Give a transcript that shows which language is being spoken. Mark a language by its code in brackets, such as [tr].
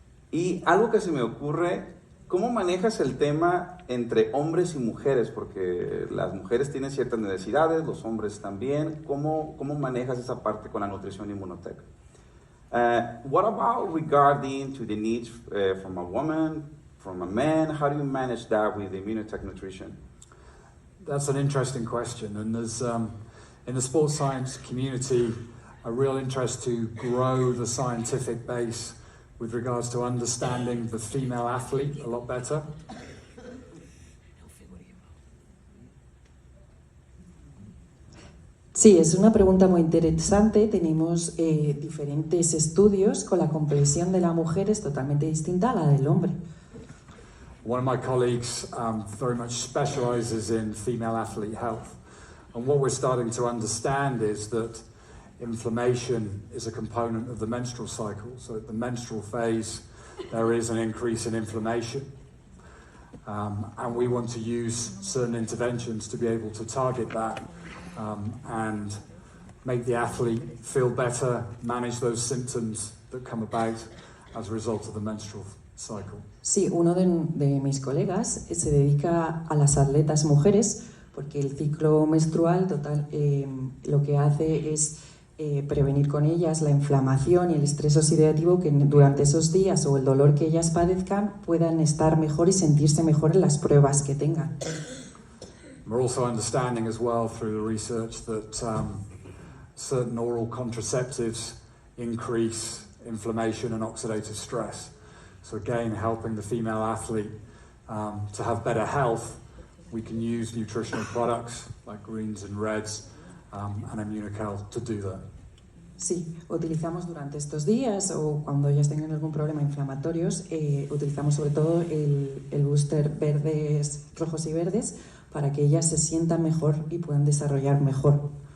[es] Y algo que se me ocurre, ¿cómo manejas el tema entre hombres y mujeres? Porque las mujeres tienen ciertas necesidades, los hombres también. ¿Cómo manejas esa parte con la nutrición Immunotec? [en] What about regarding to the needs from a woman, from a man? How do you manage that with Immunotec nutrition? That's an interesting question, and there's in the sports science community a real interest to grow the scientific base with regards to understanding the female athlete a lot better. [es] Sí, es una pregunta muy interesante. Tenemos diferentes estudios con la comprensión de la mujer es totalmente distinta a la del hombre. [en] One of my colleagues very much specializes in female athlete health. And what we're starting to understand is that inflammation is a component of the menstrual cycle. So at the menstrual phase, there is an increase in inflammation. And we want to use certain interventions to be able to target that and make the athlete feel better, manage those symptoms that come about as a result of the menstrual cycle. [es] Sí, uno de mis colegas se dedica a las atletas mujeres porque el ciclo menstrual lo que hace es prevenir con ellas la inflamación y el estrés oxidativo que durante esos días o el dolor que ellas padezcan puedan estar mejor y sentirse mejor en las pruebas que tengan. [en] We're also understanding as well through the research that certain oral contraceptives increase inflammation and oxidative stress. So again, helping the female athlete to have better health, we can use nutritional products like greens and reds and Immunotec to do that. [es] Sí, utilizamos durante estos días o cuando ellas tengan algún problema inflamatorios, utilizamos sobre todo el booster verdes, rojos y verdes para que ellas se sientan mejor y puedan desarrollar mejor.